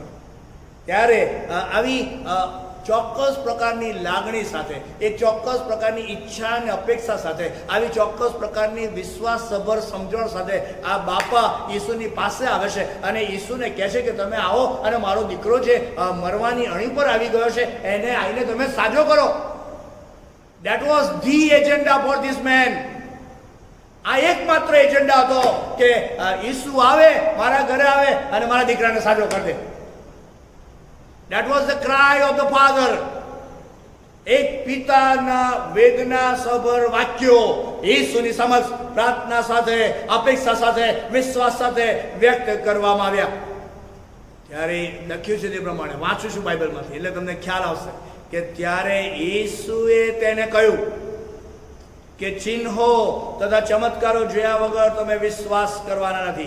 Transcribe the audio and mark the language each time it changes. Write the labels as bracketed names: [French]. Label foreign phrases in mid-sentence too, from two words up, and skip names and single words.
[Gujarati] ત્યારે આવી ચોક્કસ પ્રકારની લાગણી સાથે, એક ચોક્કસ પ્રકારની ઈચ્છા અને અપેક્ષા સાથે, આવી ચોક્કસ પ્રકારની વિશ્વાસસભર સમજણ સાથે આ બાપા ઈસુની પાસે આવે છે અને ઈસુને કહે છે કે તમે આવો અને મારો દીકરો જે મરવાની અણી પર આવી ગયો છે એને આવીને તમે સાજો કરો. [English] That was the agenda for this man. [Gujarati] આ એકમાત્ર એજન્ડા હતો કે ઈસુ આવે, મારા ઘરે આવે અને મારા દીકરાને સાજો કરી દે. [English] That was the cry of the father. [Gujarati] એક પિતાના વેદના સભર વાક્યો ઈસુની સમક્ષ પ્રાર્થના સાથે, અપેક્ષા સાથે, વિશ્વાસ સાથે વ્યક્ત કરવામાં આવ્યા. ત્યારે લખ્યું છે તે પ્રમાણે, વાંચું છું બાઇબલમાંથી એટલે તમને ખ્યાલ આવશે કે ત્યારે ઈસુએ તેને કહ્યું કે ચિહ્નો તથા ચમત્કારો જોયા વગર તમે વિશ્વાસ કરવાના નથી.